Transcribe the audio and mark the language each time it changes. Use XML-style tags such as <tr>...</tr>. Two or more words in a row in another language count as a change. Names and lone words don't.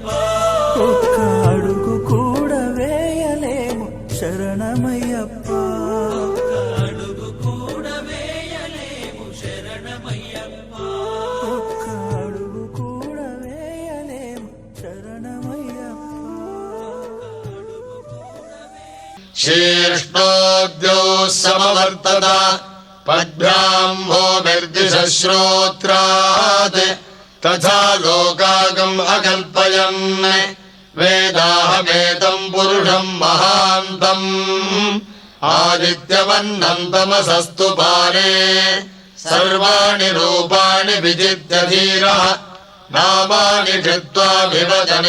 <te>ఒక్క అడుగు కూడా వేయలేము శరణమయ్యప్ప అడుగు కూడా వేయలేము శరణమయ్యప్ప ఒక్క అడుగు కూడా వేయలేము శరణమయ్యప్ప</te> <sa>शीर्ष्णोद्यो समवर्तत पद्भ्याम् भूमिर्दिशश्रोत्रात् तथा लोकागम् अकल्पयन् वेदाहमेतम् पुरुषम् महान्तम् आदित्यवन्नम् तमसस्तु पारे सर्वाणि रूपाणि विजित्य धीरः नामानि कृत्वा विवदन्</sa>